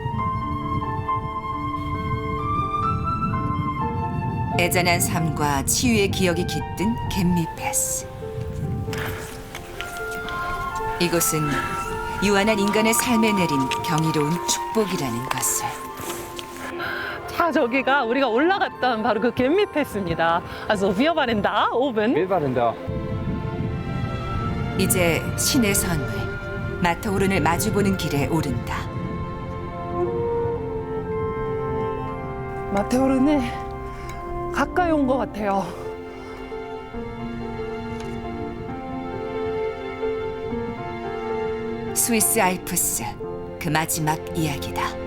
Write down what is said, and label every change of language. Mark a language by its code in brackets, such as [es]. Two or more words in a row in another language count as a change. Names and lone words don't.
[ko] 애잔한 삶과 치유의 기억이 깃든 갯미 패스. 이곳은 유한한 인간의 삶에 내린 경이로운 축복이라는 것을. 자, 저기가 우리가 올라갔던 바로 그 갯미 패스입니다. [de] Also wir waren da oben. Wir waren da. [ko] 이제 신의 선물, 마터오른을 마주보는 길에 오른다. 마테오른에 가까이 온 것 같아요. 스위스 알프스, 그 마지막 이야기다.